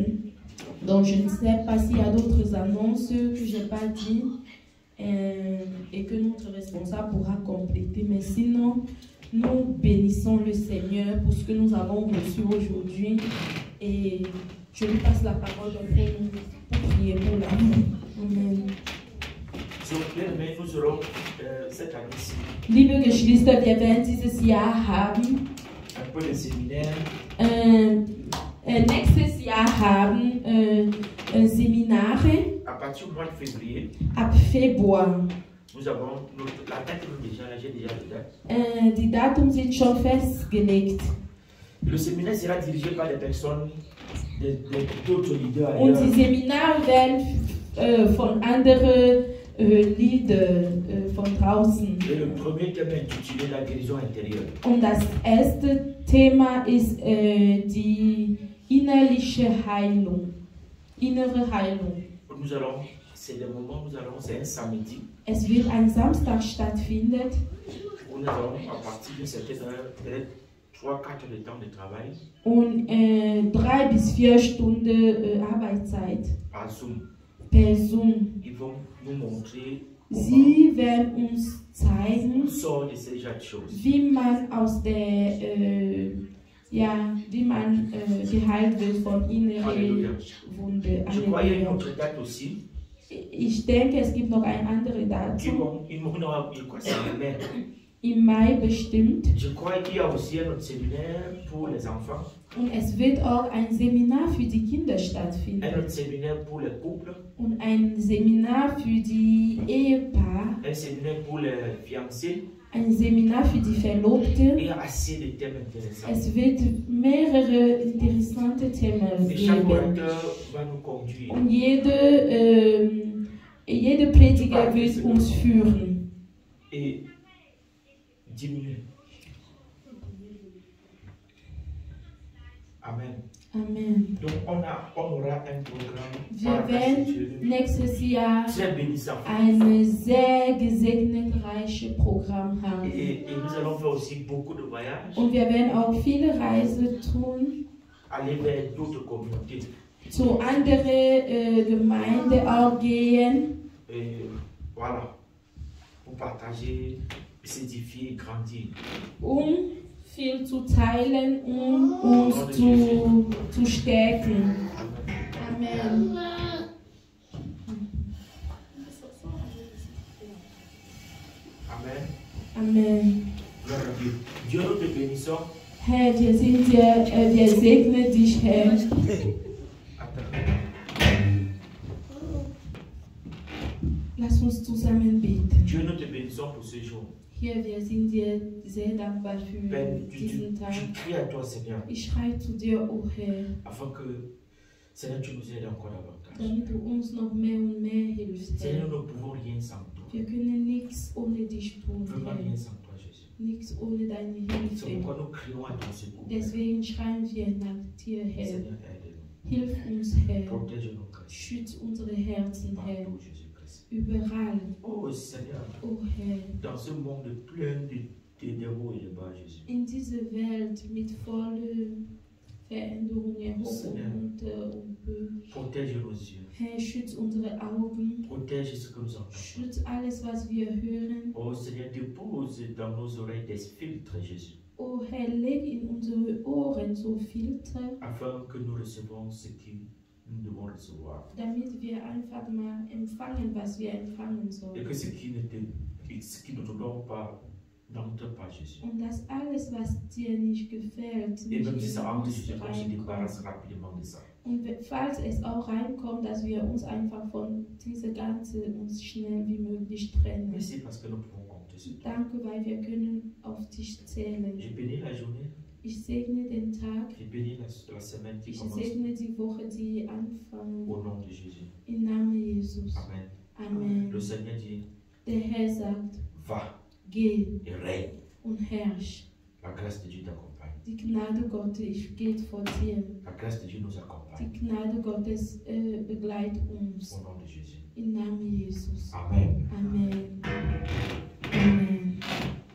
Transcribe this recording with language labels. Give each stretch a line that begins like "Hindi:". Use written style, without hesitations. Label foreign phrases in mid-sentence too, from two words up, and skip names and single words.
French: Donc, je ne sais pas s'il y a d'autres annonces que je n'ai pas dit et que notre responsable pourra compléter. Mais sinon, nous bénissons le Seigneur pour ce que nous avons reçu aujourd'hui. Et je lui passe la parole pour prier pour l'amour. Amen. Nous serons cette année-ci
German: Liebe Geschwister, wir werden dieses Jahr haben
French: un peu de séminaire.
German: Nächstes Jahr haben Seminare
French: À partir du mois de février,
German: ab Februar.
French: nous avons la date déjà, j'ai déjà la date.
German: Die Datum sind schon festgelegt.
French: Le séminaire sera dirigé par des personnes, d'autres leaders
German: Und die
French: ailleurs.
German: Seminare werden von anderen Leadern von draußen.
French: Et le premier thème est intitulé La guérison intérieure.
German: Und das erste Thema ist die innerliche Heilung. Innere Heilung.
French: Nous allons, c'est le moment où nous allons, c'est un samedi.
German: Es wird ein Samstag stattfinden.
French: Où nous allons, à partir de certaines heures, peut-être 3-4 de temps de travail.
German: Und 3 bis 4 Stunden Arbeitszeit
French: Par Zoom.
German: per Zoom.
French: Ils vont nous montrer
German: Sie werden uns zeigen,
French: on sort de ces choses.
German: wie man aus der wie man geheilt wird von inneren Wunden.
French: Je crois qu'il y a une autre date aussi.
German: Ich denke, es gibt noch ein anderes Datum im Mai bestimmt.
French: Je crois qu'il y a aussi un autre séminaire pour les enfants.
German: Und es wird auch ein Seminar für die Kinder stattfinden.
French: Un autre séminaire pour les couples.
German: Und ein Seminar für die Ehepaare.
French: Un séminaire pour les fiancés.
German: Ein Seminar für die Verlobten.
French: Il y a assez de thèmes intéressants.
German: Es wird mehrere interessante Themen
French: Et chaque
German: geben.
French: orateur va nous conduire.
German: Und jede Prediger wird uns führen.
French: Et diminuer. Amen. Amen. Donc on aura un programme
German: Wir werden nächstes Jahr
French: très bénissant.
German: ein sehr gesegnetenreiches Programm haben.
French: Et nous allons faire aussi beaucoup de voyages.
German: Und wir werden auch viele Reisen tun
French: Aller vers d'autres communautés.
German: zu anderen Gemeinden auch gehen.
French: Et voilà. Pour partager, s'édifier, grandir.
German: Viel zu teilen, uns zu stärken. Amen. Amen. Amen.
French: Gloire à Dieu. Dieu nous te bénissons.
German: Herr, wir segnen dich, Herr. Lass uns zusammen beten.
French: Dieu nous te bénissons pour ce jour.
German: Hier, wir sind dir sehr dankbar für Ben, diesen Tag.
French: je prie à toi, Seigneur,
German: Ich schreie zu dir, o Herr,
French: afin que, Seigneur, tu nous aides encore davantage.
German: damit du uns noch mehr und mehr hilfst,
French: Seigneur,
German: Herr.
French: nous ne pouvons rien sans toi.
German: Wir können nichts ohne dich tun,
French: Vraiment
German: Herr.
French: rien sans toi, Jésus.
German: Nichts ohne deine
French: C'est
German: Hilfe.
French: pourquoi nous crions à ton secours.
German: Deswegen schreien wir nach dir, Herr.
French: Seigneur, aide-nous.
German: Hilf uns, Herr.
French: Protège nos cœurs.
German: Schütz unsere Herzen, Herr.
French: Partout, Jésus-Christ.
German: Überall,
French: Oh, Seigneur,
German: o Herr.
French: dans ce monde plein de hauts et de bas, Jésus.
German: In diese Welt mit vollen Veränderungen, hoch und runter und Böen.
French: Protège nos yeux.
German: Herr, schütz unsere Augen.
French: Protège ce que nous entendons.
German: Schütz alles, was wir hören.
French: Oh Seigneur, dépose dans nos oreilles des filtres, Jésus,
German: O Herr, leg in unsere Ohren so Filter,
French: afin que nous recevons ce que nous devons recevoir.
German: damit wir einfach mal empfangen, was wir empfangen
French: Et
German: sollen.
French: que ce qui ne te donne pas n'entre pas, Jésus.
German: Und dass alles, was dir nicht gefällt,
French: Et
German: nicht
French: même si
German: in
French: ça entre,
German: uns
French: Jésus, on se
German: reinkommt.
French: débarrasse rapidement de ça.
German: Und falls es auch reinkommt, dass wir uns einfach von dieser Ganze uns schnell wie möglich trennen.
French: Merci parce que nous pouvons compter sur toi.
German: Danke, weil wir können auf dich zählen.
French: Je bénis la journée.
German: Ich segne den Tag.
French: Je bénis la semaine qui
German: Ich
French: commence.
German: segne die Woche, die anfangen.
French: Au nom de Jésus.
German: Im Namen Jesus. Amen. Amen.
French: Le Seigneur dit,
German: Der Herr sagt,
French: va
German: geh
French: et règne.
German: und herrsch.
French: La grâce de Dieu t'accompagne.
German: Die Gnade Gottes geht vor dir.
French: La grâce de Dieu nous accompagne.
German: Die Gnade Gottes begleitet uns.
French: Au nom de Jésus.
German: Im Namen Jesus. Amen. Amen. Amen.